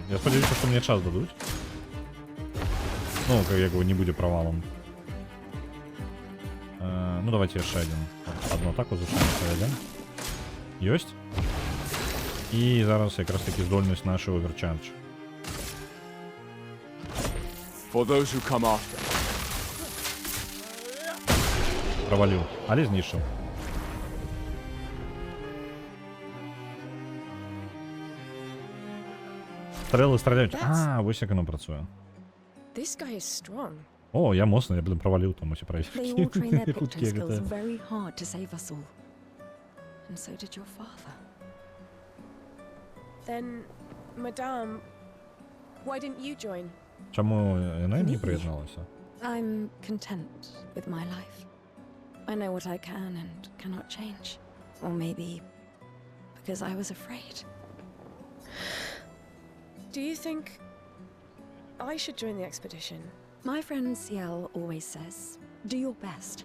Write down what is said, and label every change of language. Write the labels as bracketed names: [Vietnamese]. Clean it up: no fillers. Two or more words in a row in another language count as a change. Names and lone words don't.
[Belarusian] Я спадзяюся, што мне час дадуць. Ну, як бы не будзе правалом. Ну, давайте яшчэ одну атаку зачынем. Ёсць. І зараз якраз таки здольнасць наша оверчардж. [English] For those who come after. [Belarusian] Проваліў, але знішчыў. Стрэлы страляюць. Вось як яно працуе. [English] This guy is strong. [Belarusian] О, я моцны, я, блин, проваліў там усе [English] They all train their picture skills very hard to save us all. And so did your father. Then, Madame, why didn't you join? [Belarusian] Чаму яна не прыязналася? [English] I'm content with my life. I know what I can and cannot change. Or maybe because I was afraid. Do you think I should join the expedition? My friend Ciel always says, do your best.